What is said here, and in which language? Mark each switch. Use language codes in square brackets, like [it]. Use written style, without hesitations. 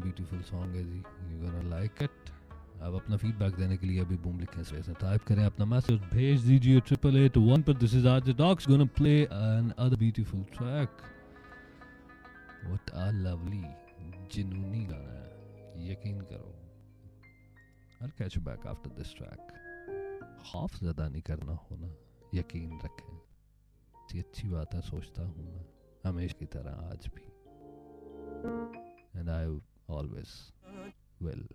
[hi] Beautiful song है जी, [en] You gonna like it. [hi] अब अपना फीडबैक देने के लिए अभी बूम लिखें, स्पेस में टाइप करें, अपना मैसेज भेज दीजिए 8881 पर। [en] This is RJ Docs gonna play another beautiful track. What a lovely [hi] जिनूनी गाना है, यकीन करो। [en] I'll catch you back after this track. [hi] खौफ ज़्यादा नहीं करना होना, यकीन रखें। अच्छी बातें सोचता हूँ मैं हमेशा की तरह आज भी, [en] and I always will.